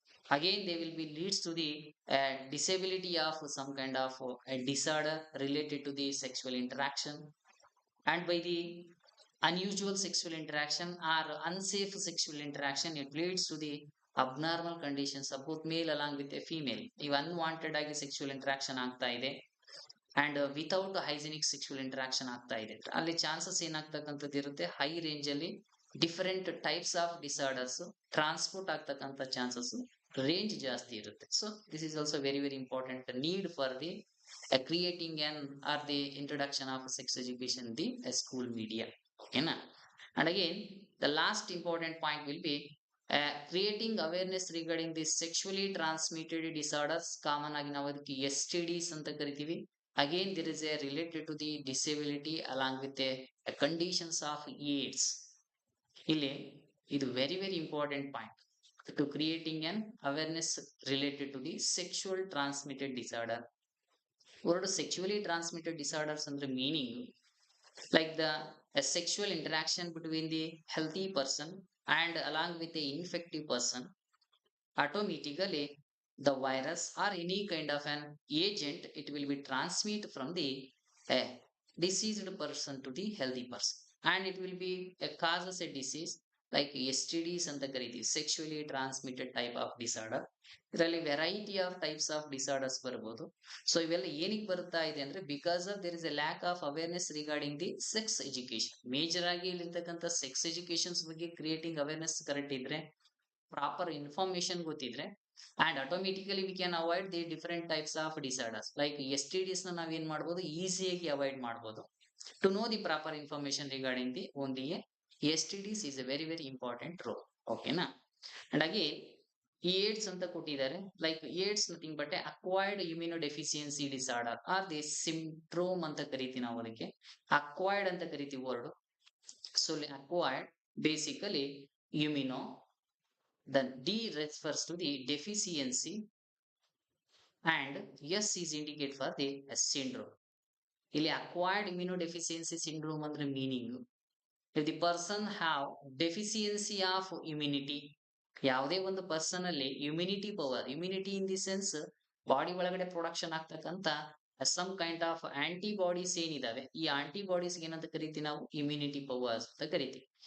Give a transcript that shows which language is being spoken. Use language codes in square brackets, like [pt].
[en] Again they will be leads to the disability of some kind of a disorder related to the sexual interaction. And by the unusual sexual interaction or unsafe sexual interaction, it leads to the abnormal conditions of both male along with a female. If unwanted [kn] ಆಗಿ sexual interaction ಆಗ್ತಾ ಇದೆ, [en] and without hygienic sexual interaction [kn] ಆಗ್ತಾ ಇದೆ, ಅಲ್ಲಿ chances ಏನಾಗ್ತಕ್ಕಂಥದ್ದು ಇರುತ್ತೆ, high range ಅಲ್ಲಿ different types of disorders transport ಆಗ್ತಕ್ಕಂಥ chances range ಜಾಸ್ತಿ ಇರುತ್ತೆ. [en] So this is also very very important need for the creating an or the introduction of sex education in the school media. Okay na? And again, the last important point will be creating awareness regarding the sexually transmitted disorders. [kn] Common ಆಗಿ ನಾವು ಅದಕ್ಕೆ STDs ಅಂತ ಕರಿತೀವಿ. [en] Again, there is a related to the disability along with a conditions of AIDS. [kn] ಇಲ್ಲಿ ಇದು [en] very very important point to creating an awareness related to the sexual transmitted disorder. Word sexually transmitted disorders under meaning, like the a sexual interaction between the healthy person and along with the infective person, automatically the virus or any kind of an agent, it will be transmitted from the uh, diseased person to the healthy person, and it will be causes a disease like STDs [kn] ಅಂತ ಕರಿತೀವಿ, [en] sexually transmitted type of disorder. [kn] ಇದರಲ್ಲಿ variety of types of disorders ಬರ್ಬೋದು. So ಇವೆಲ್ಲ ಏನಕ್ಕೆ ಬರ್ತಾ ಇದೆ ಅಂದ್ರೆ, [en] Because of there is a lack of awareness regarding the sex education. [kn] Major ಆಗಿ ಇಲ್ಲಿರ್ತಕ್ಕಂಥ ಸೆಕ್ಸ್ ಎಜುಕೇಶನ್ಸ್ ಬಗ್ಗೆ ಕ್ರಿಯೇಟಿಂಗ್ ಅವೇರ್ನೆಸ್ ಕರೆಕ್ಟ್ ಇದ್ರೆ, ಪ್ರಾಪರ್ ಇನ್ಫಾರ್ಮೇಶನ್ ಗೊತ್ತಿದ್ರೆ, [en] And automatically we can avoid the different types of disorders. [kn] Like STDs ನ ನಾವೇನ್ ಮಾಡ್ಬೋದು, ಈಸಿಯಾಗಿ avoid ಮಾಡ್ಬೋದು. [en] To know the proper information regarding the only STDs is a very very important role. Okay na? And again, [kn] ಈ AIDS ಅಂತ ಕೊಟ್ಟಿದ್ದಾರೆ. [en] like AIDS nothing but acquired immunodeficiency disorder or the syndrome [kn] ಅಂತ ಕರಿತೀವಿ ನಾವು ಅದಕ್ಕೆ. Acquired ಅಂತ ಕರಿತೀವಿ word. [en] So acquired basically immuno, the D refers to the deficiency and S is indicate for the syndrome. [kn] ಇಲ್ಲಿ acquired immunodeficiency syndrome ಅಂದ್ರೆ meaning [en] if the person have deficiency of immunity, [kn] ಯಾವುದೇ ಒಂದು ಪರ್ಸನ್ ಅಲ್ಲಿ immunity power, immunity in the sense body ಒಳಗಡೆ production ಆಗ್ತಕ್ಕಂತ some kind of antibodies ಏನಿದಾವೆ, ಈ antibodies ಏನಂತ ಕರಿತೀವಿ ನಾವು ಇಮ್ಯುನಿಟಿ ಪವರ್ಸ್ ಅಂತ ಕರಿತೀವಿ.